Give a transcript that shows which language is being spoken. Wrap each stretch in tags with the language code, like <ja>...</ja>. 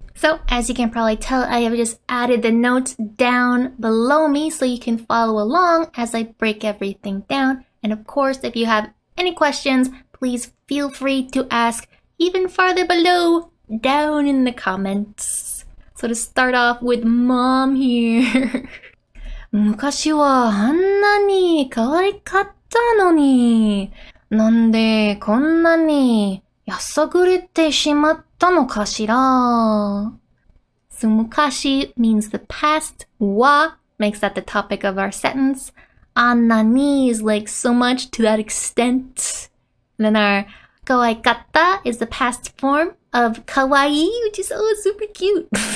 <en>So as you can probably tell, I have just added the notes down below me so you can follow along as I break everything down. And of course, if you have any questions, please feel free to ask even farther below down in the comments. So to start off with Mom here.</en> <ja>昔はあんなに可愛かったのに、なんでこんなにやさぐれてしまったのかしら。</ja> <en>So mukashi means the past. Wa makes that the topic of our sentence. Anani is like so much to that extent. And then our kawaikatta is the past form of kawaii, which is super cute.</en>